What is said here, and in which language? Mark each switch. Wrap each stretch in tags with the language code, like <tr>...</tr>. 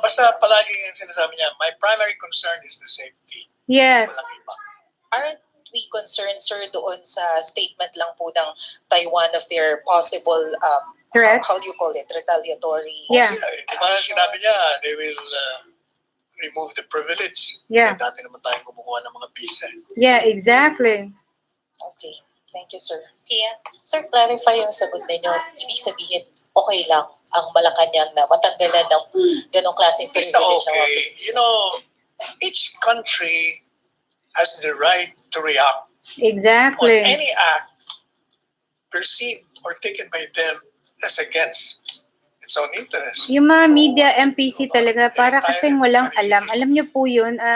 <tl>Basta palagi yung sinasabi niya,</tl> <en>my primary concern is the safety. Yes.</en> <tl>Walang iba.</tl> <en>Aren't we concerned, sir,</en> <tl>doon sa</tl> <en>statement</en> <tl>lang po ng</tl> <en>Taiwan of their possible, Threat. how do you call it, retaliatory? Yeah.</en> <tl>Di ba sinabi niya,</tl> <en>they will remove the privilege. Yeah.</en> <tl>Dati naman tayo kumukuha ng mga visa.</tl> <en>Yeah, exactly. Okay, thank you, sir.</en> <tl>Pia, sir, clarify yung sagot ninyo. Ibig sabihin, okay lang ang Malacanang na matanggalan ng ganong klaseng</tl> <en>It's not privilege. okay. You know, each country has the right to react on Exactly. any act perceived or taken by them as against its own interest.</en> <tl>Yung mga media MPC talaga, para kasing walang alam. Alam niyo po yun,</tl>